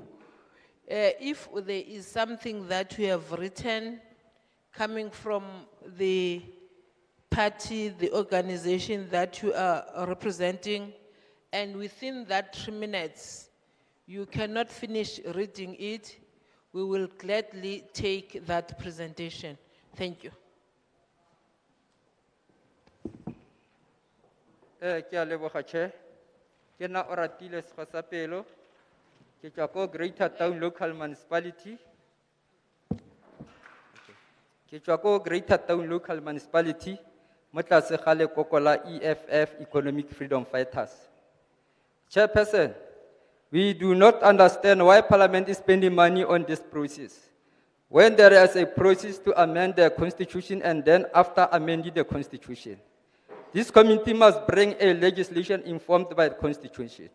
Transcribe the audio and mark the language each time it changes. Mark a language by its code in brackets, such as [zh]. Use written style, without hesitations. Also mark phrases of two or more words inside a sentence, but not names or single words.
[en] If there is something that you have written coming from the party, the organization that you are representing, and within that 3 minutes, you cannot finish reading it, we will gladly take that presentation. Thank you. [tn] Ke a leboga Chair. Ke na Oratile Sekgosapelo. Ke tswa ko Greater Town Local Municipality. Ke tswa ko Greater Town Local Municipality. Mo tlase ga lekoko la EFF, Economic Freedom Fighters. [en] Chairperson, we do not understand why Parliament is spending money on this process, when there is a process to amend the Constitution and then after amending the Constitution. This committee must bring a legislation informed by the Constitution.